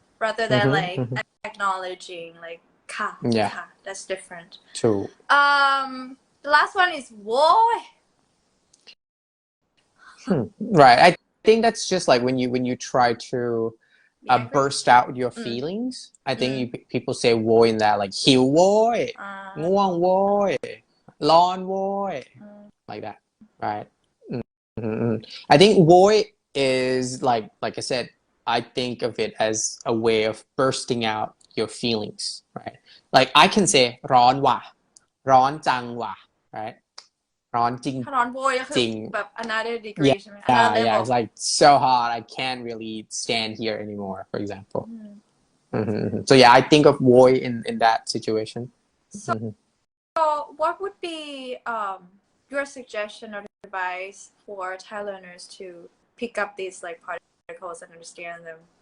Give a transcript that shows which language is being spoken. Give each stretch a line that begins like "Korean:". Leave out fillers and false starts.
English: Rather than like acknowledging like ka. That's different. True. The last one is wôoi. Right. I think that's just like when you try to burst out your feelings. I think people say wôoi in that like
Thai: หิวโว้ย ง่วงโว้ย ร้อนโว้ย
English: like that, right? I think wôoi is like I said, I think of it as a way of bursting out your feelings, right? Like I can say
Thai: ร้อนว่ะ ร้อนจังว่ะ
English: right?
Thai: ร้อนจริง ร้อนโว้ยก็คือแบบ
English: another degree
Thai: ใช่ไหม
English: Yeah, it's like so hot I can't really stand here anymore, for example. So I think of wôoi in that situation. So what would be your suggestion or advice for Thai learners to pick up these like particles and understand them?